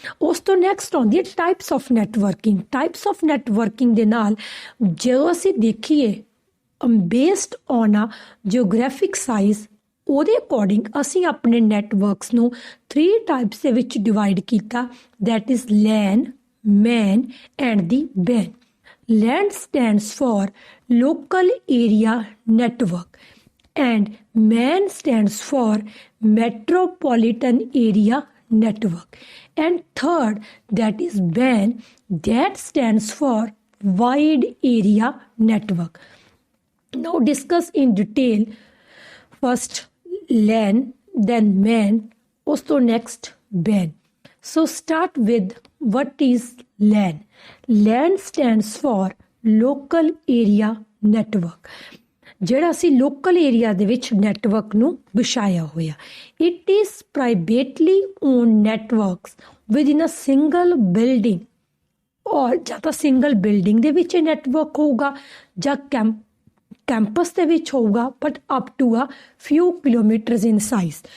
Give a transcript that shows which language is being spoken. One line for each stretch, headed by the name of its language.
Punjabi: ਉਸ ਤੋਂ ਨੈਕਸਟ ਆਉਂਦੀ ਹੈ types of networking. Types of networking ਦੇ ਨਾਲ ਜੋ ਅਸੀਂ ਦੇਖੀਏ ਬੇਸਡ ਔਨ ਆ ਜਿਓਗ੍ਰਾਫਿਕ ਸਾਈਜ਼, ਉਹਦੇ ਅਕੋਰਡਿੰਗ ਅਸੀਂ ਆਪਣੇ ਨੈਟਵਰਕਸ ਨੂੰ 3 ਟਾਈਪਸ ਦੇ ਵਿੱਚ ਡਿਵਾਈਡ ਕੀਤਾ,
English: That is LAN, MAN and the WAN. LAN stands for local area network and MAN stands for metropolitan area network, and third, that is WAN, that stands for wide area network. Now discuss in detail first LAN, then MAN, also next WAN. So start with what is LAN. LAN stands for local area network.
Punjabi: ਜਿਹੜਾ ਅਸੀਂ local area ਦੇ ਵਿੱਚ network ਨੂੰ ਵਿਛਾਇਆ ਹੋਇਆ।
English: it is privately owned networks within a single building,
Punjabi: ਔਰ ਜਾਂ ਤਾਂ single building ਦੇ ਵਿੱਚ ਇਹ ਨੈਟਵਰਕ ਹੋਊਗਾ ਜਾਂ ਕੈਂਪਸ ਦੇ ਵਿੱਚ ਹੋਊਗਾ,
English: But up to a few kilometres in size.